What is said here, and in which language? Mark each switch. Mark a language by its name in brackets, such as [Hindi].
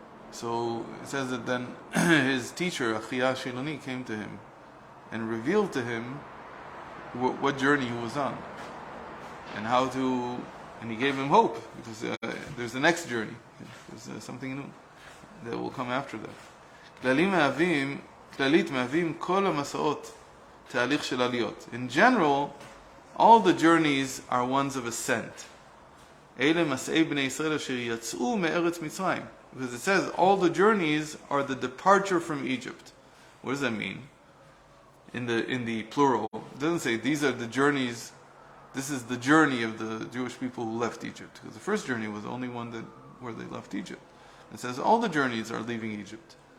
[English] So it says that then his teacher Achia Shiloni came to him and revealed to him what journey he was on and and he gave him hope because there's the next journey. There's something new that will come after that. [Hebrew] כללית מהווים כל המסעות תהליך של עליות. [English] In general, all the journeys are ones of ascent. [Hebrew] אלה מסעי בני ישראל אשר יצאו מארץ מצרים. [English] Because it says all the journeys are the departure from Egypt. What does that mean? In the plural, it doesn't say these are the journeys. This is the journey of the Jewish people who left Egypt. Because the first journey was the only one where they left Egypt. It says all the journeys are leaving Egypt.